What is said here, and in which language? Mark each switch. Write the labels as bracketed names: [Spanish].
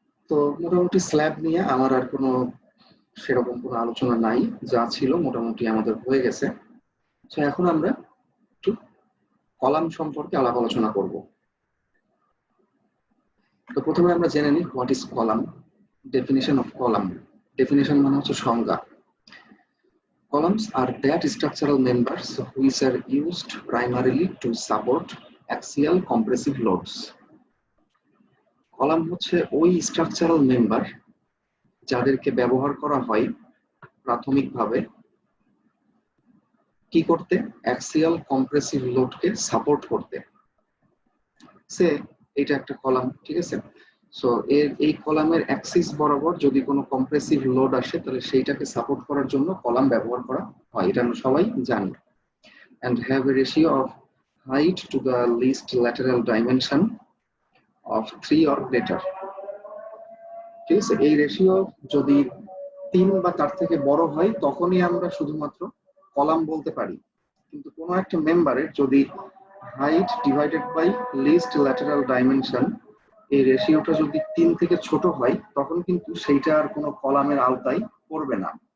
[Bangla] তো মোটামুটি স্ল্যাব নিয়ে আমার আর কোনো সেরকম কোনো আলোচনা নাই, যা ছিল মোটামুটি আমাদের হয়ে গেছে। তো এখন আমরা একটু কলাম সম্পর্কে আলাপ আলোচনা করব। তো প্রথমে আমরা জেনে নিই [English] what is column, [Bangla] definition of column. Definition মানে হচ্ছে সংজ্ঞা। [English] Columns are that structural members which are used primarily to support axial compressive loads. [Bangla] Column হচ্ছে ওই স্ট্রাকচারাল মেম্বার যাদেরকে ব্যবহার করা হয় প্রাথমিকভাবে কি করতে, অ্যাক্সিয়াল কম্প্রেসিভ লোডকে সাপোর্ট করতে। সে এটা একটা কলাম, ঠিক আছে? সো এই কলামের অ্যাক্সিস বরাবর যদি কোনো কম্প্রেসিভ লোড আসে তাহলে সেইটাকে সাপোর্ট করার জন্য কলাম ব্যবহার করা হয়, এটা আমরা সবাই জানি। [English] and have a ratio of height to the least lateral dimension of 3 or greater. [Bangla] ঠিক আছে, এই রেশিও যদি 3 বা তার থেকে বড় হয় তখনই আমরা শুধুমাত্র কলাম বলতে পারি। কিন্তু কোনো একটা মেম্বারের যদি height divided by list lateral dimension এই রেশিওটা যদি 3 থেকে ছোট হয় তখন কিন্তু সেইটা আর কোনো কলামের আওতায় পড়বে না।